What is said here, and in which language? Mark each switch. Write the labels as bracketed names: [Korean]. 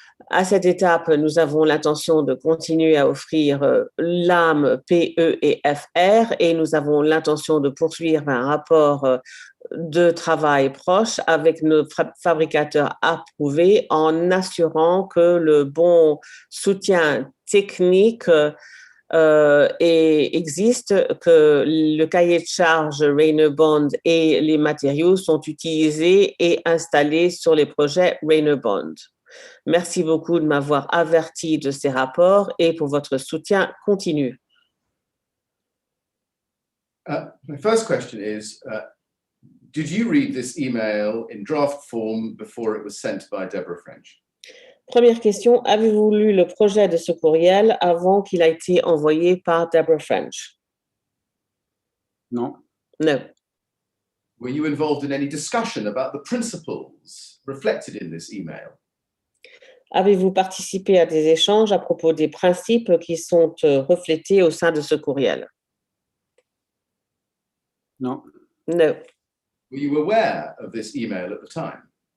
[French] À cette étape, nous avons l'intention de continuer à offrir l'âme PE et FR et nous avons l'intention de poursuivre un rapport de travail proche avec nos fabricateurs approuvés en assurant que le bon soutien technique existe, que le cahier de charge Rainer Bond et les matériaux sont utilisés et installés sur les projets Rainer Bond. Merci beaucoup de m'avoir averti de ces rapports et pour votre soutien continu. [English] My first question is, did you read this email in draft form before it was sent by Deborah French? [French] Première question, avez-vous lu le projet de ce courriel avant qu'il a été envoyé par Deborah French? Non. [English] No. Were you involved in any discussion about the principles reflected in this email? [French] Avez-vous participé à des échanges à propos des principes qui sont reflétés au sein de ce courriel? Non. [English] No. Were you aware of this email at the time?